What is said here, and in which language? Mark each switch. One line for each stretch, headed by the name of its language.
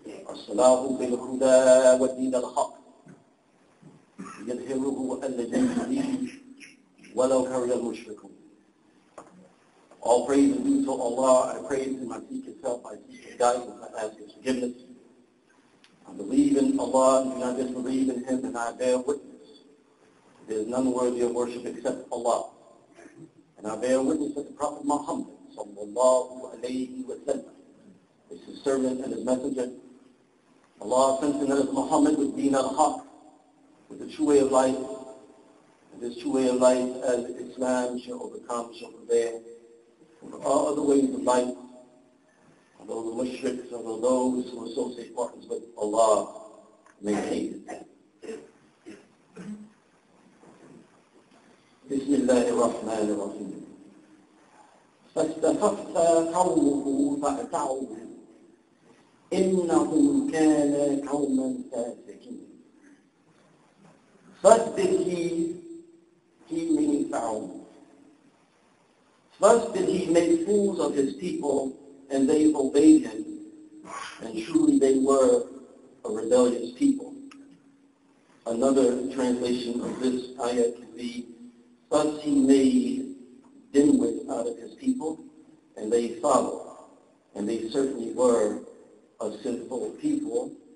Arabic: الصلاة بالهدى والدين الحق يظهره على الدين ولو كره المشركون.
English: All praise and due to Allah. I praise Him, I seek His help, I seek His guidance, I ask His forgiveness. I believe in Allah and do not disbelieve in Him, and I bear witness. There is none worthy of worship except Allah. And I bear witness that the Prophet Muhammad sallallahu alayhi wa sallam is His servant and His messenger. Allah sent to us Muhammad with deen al-haq, with the true way of life. And this true way of life, as Islam shall overcome, shall prevail over all other ways of life, although the mushriks, although those who associate partners with Allah may hate it. Bismillah ar-Rahman ar-Rahim.
Arabic: فاستخف قومه فأتعوه إنهم كان قوما فاسقين.
English: First did he meaning Pharaoh. First did he make fools of his people, and they obeyed him, and truly they were a rebellious people. Another translation of this ayah can be, first he made dimwits out of his people, and they followed, and they certainly were a sinful people.